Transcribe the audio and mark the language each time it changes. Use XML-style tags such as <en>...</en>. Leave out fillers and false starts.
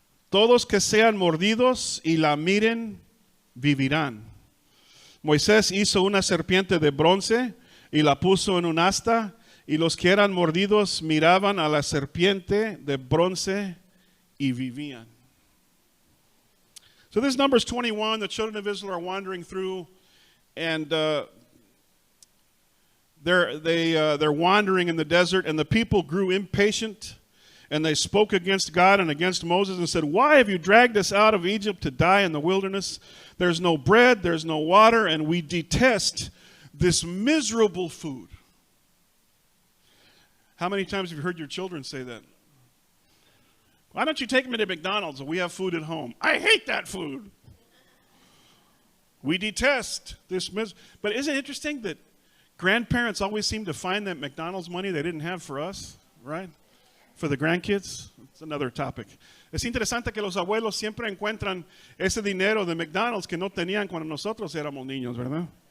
<es>Todos que sean mordidos y la miren vivirán. Moisés hizo una serpiente de bronce y la puso en un asta, y los que eran mordidos miraban a la serpiente de bronce y vivían.</es> <en>So this Numbers 21, the children of Israel are wandering through, and they're wandering in the desert, and the people grew impatient, and they spoke against God and against Moses and said, why have you dragged us out of Egypt to die in the wilderness? There's no bread, there's no water, and we detest this miserable food. How many times have you heard your children say that? Why don't you take me to McDonald's? We have food at home. I hate that food. We detest this But isn't it interesting that grandparents always seem to find that McDonald's money they didn't have for us, right? For the grandkids? It's another topic.</en> <es>Es interesante que los abuelos siempre encuentran ese dinero de McDonald's que no tenían cuando nosotros éramos niños, ¿verdad?</es>